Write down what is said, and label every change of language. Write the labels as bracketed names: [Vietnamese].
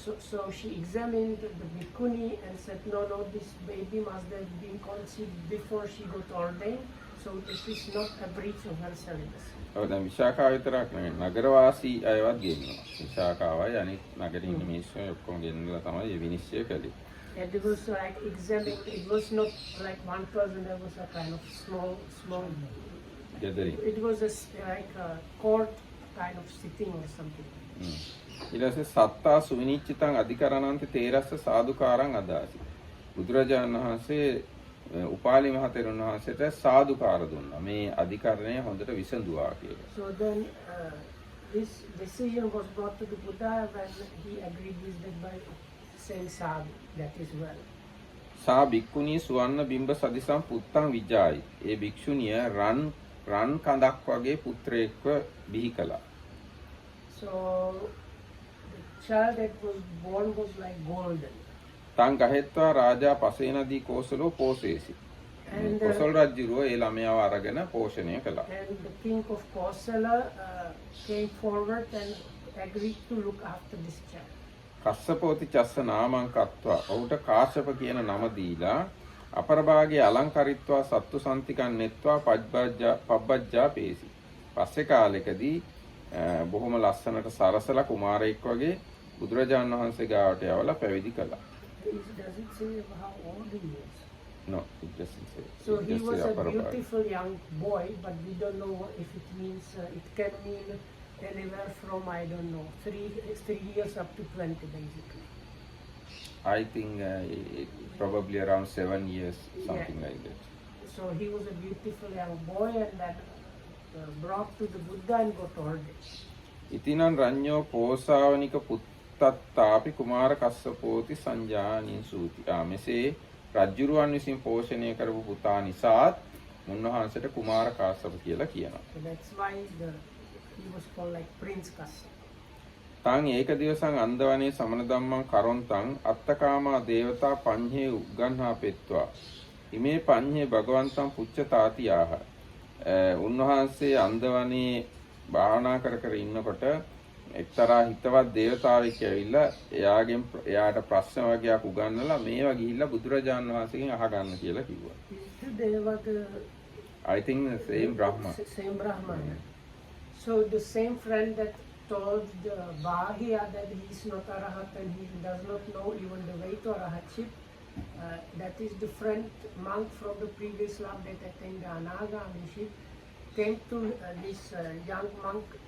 [English] So she examined the bhikkhuni and said, no, this baby must have been conceived before she got ordained. So this is not a breach of her celibacy. [Sinhala] දැන් විශාඛාව විතරක් නෙවෙයි නගරවාසී අයවත් ගෙන්නවා. විශාඛාවයි අනිත් නගරේ ඉන්න මිනිස්සු ඔක්කොම ගෙන්නලා තමයි මේ විනිශ්චය කළේ. [English] And it was like examining. It was not like one person. There was a kind of small gathering. It was like a court kind of sitting or something. [Pali] ඊට පස්සේ සත්තා සුවිනිච්චිතං අධිකරණන්ති තේරස්ස සාදුකාරං අදාසි. [Sinhala] බුදුරජාණන් වහන්සේ උපාලි මහ තෙරුන් වහන්සේට සාදුකාර දුන්නා. මේ අධිකරණය හොඳට විසඳුවා කියලා. [English] So then this decision was brought to the Buddha when he agreed with that by saying sadhu. That is well. [Pali] සා භික්ඛුනී සුවන්න බිම්බ සදිසම් පුත්තං විජායි. [Sinhala] ඒ භික්ෂුණිය රන් කඳක් වගේ පුත්‍රයෙක්ව බිහි කළා. [English] So the child that was born was like golden. [Pali] තං ගහෙත්වා රාජා පසේනදී කෝසලෝ පෝසේසි. [Sinhala] කොසල් රජුරෝ ඒ ළමයාව අරගෙන පෝෂණය කළා. [English] And the king of Kosala came forward and agreed to look after this child. [Pali] කස්සපෝති චස්ස නාමං කତ୍වා [Sinhala] ඔහුට කාශ්‍යප කියන නම දීලා [Pali] අපරභාගයේ අලංකරිත්වා සත්තු සම්තිකන් නෙත්වා පබ්බජ්ජා පේසි. [Sinhala] පස්සේ කාලෙකදී බොහොම ලස්සනට සරසලා කුමාරයෙක් වගේ බුදුරජාණන් වහන්සේ ගාවට යවලා පැවිදි කළා. [English] Does it say how old he was? No, it doesn't say. So he was a beautiful young boy, but we don't know if it means, it can mean anywhere from, I don't know, 3 years up to 20 basically. I think probably around 7 years, something like that. So he was a beautiful young boy, and that brought to the Buddha and got ordained. [Pali] ඉතිනං රඤ්ඤෝ පෝසාවනික උත්තත්තාපි කුමාර කස්සපෝති සංජානින් සූති. [Sinhala] මෙසේ රජ්ජුරුවන් විසින් පෝෂණය කරපු පුතා නිසාත් උන්වහන්සේට කුමාර කාශ්‍යප කියලා කියනවා. [English] So that's why he was called like Prince Kassapa. [Pali] තං ඒක දිවසං අන්දවනේ සමන ධම්මං කරොන්තං අත්තකාමා දේවතා පඤ්ඤේ උග්ගන්හා පෙත්වා. ඉමේ පඤ්ඤේ භගවන්තං පුච්චතාතියාහ. [Sinhala] උන්වහන්සේ අන්දවනේ භාවනා කර කර ඉන්නකොට එක්තරා හිතවත් දේවතාවෙක් ඇවිල්ලා එයාට ප්‍රශ්න වගේක් උගන්වලා මේවා ගිහිල්ලා බුදුරජාණන් වහන්සේගෙන් අහගන්න කියලා කිව්වා. [English] They were the I think the same Brahma. Same Brahman. So the same friend that told the Bahya that he is not Arahat and he does not know even the way to Arahatship, that is the friend monk from the previous life that attained the Anagamiship, came to this young monk,